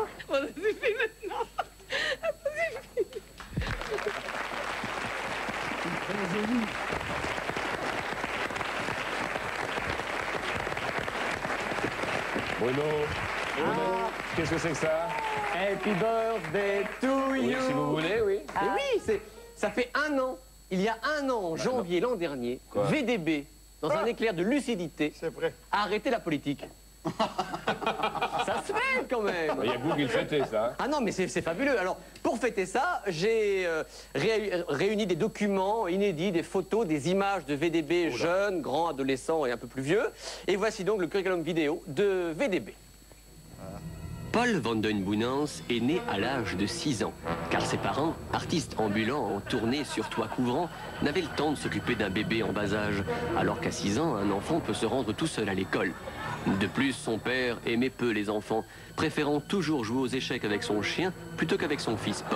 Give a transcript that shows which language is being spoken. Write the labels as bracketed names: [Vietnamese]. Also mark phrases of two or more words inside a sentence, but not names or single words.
[French] Ça suffit maintenant. Ça suffit. Bruno, qu'est-ce que c'est que ça? [English] Happy birthday to [French] Oui, [English] you. [French] si vous voulez, oui. Mais oui, ça fait un an. Il y a un an, en janvier l'an dernier, Quoi? VDB, dans un éclair de lucidité, a arrêté la politique. Ça se fait quand même. Il y a que vous qui le fêtez, ça. Ah non, mais c'est fabuleux. Alors, pour fêter ça, j'ai réuni des documents inédits, des photos, des images de VDB jeunes, grands, adolescents et un peu plus vieux. Et voici donc le curriculum vidéo de VDB. Paul van den Boenans est né à l'âge de 6 ans, car ses parents, artistes ambulants en tournée sur toit couvrant, n'avaient le temps de s'occuper d'un bébé en bas âge, alors qu'à 6 ans, un enfant peut se rendre tout seul à l'école. De plus, son père aimait peu les enfants, préférant toujours jouer aux échecs avec son chien plutôt qu'avec son fils Paul.